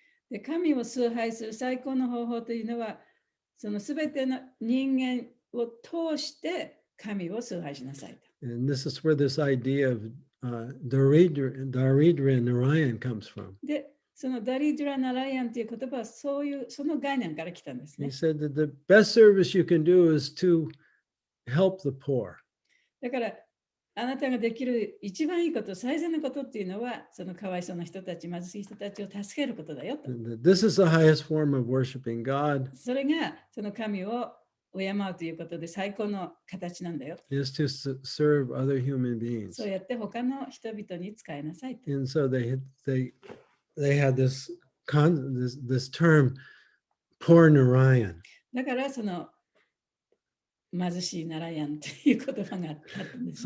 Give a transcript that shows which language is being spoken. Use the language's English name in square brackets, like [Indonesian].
[Japanese] で、神を崇拝する最高の方法というのは、そのすべての人間を通して神を崇拝しなさいと。 [English] And this is where this idea of Daridra Narayan comes from. [Japanese] で、そのダリドゥラ・ナラヤンという言葉はその概念から来たんですね。 [English] He said that the best service you can do is to help the poor. [Japanese] だから、あなたができる一番いいこと、最善のことっていうのは、そのかわいそうな人たち、貧しい人たちを助けることだよと。 [English] This is the highest form of worshiping God. [Japanese] それが、その神を敬うということで最高の形なんだよ。 [English] Is to serve other human beings. [Japanese] そうやって他の人々に使いなさいと。 [English] And so they had this term, poor Narayan. [Japanese] だからその貧しいナラヤンという言葉があったんです、